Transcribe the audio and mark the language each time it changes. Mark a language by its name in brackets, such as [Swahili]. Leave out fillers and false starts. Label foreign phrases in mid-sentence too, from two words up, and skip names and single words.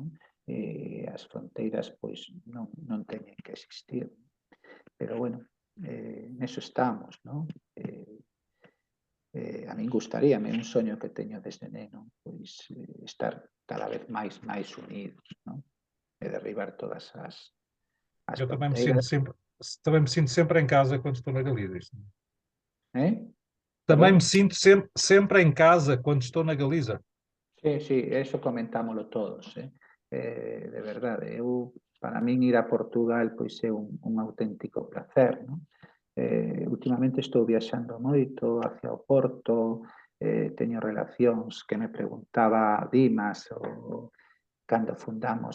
[Galician] As fronteiras, pois, non teñen que existir. Pero, bueno, neso estamos, non? A min gustaríame, un soño que teño desde neno, pois estar cada vez máis unidos, non? E derribar todas as [Portuguese] Eu [Galician] fronteiras. [Portuguese] também me sinto sempre em casa quando estou na Galiza. Também me [Galician] Perdón? [Portuguese] sinto sempre em casa quando estou na Galiza. [Galician] Sí, eso comentámoslo todos, de verdade. Para min ir a Portugal pois é un auténtico placer, non? Últimamente estou viaxando moito hacia o Porto, teño relacións que me preguntaba Dimas cando fundamos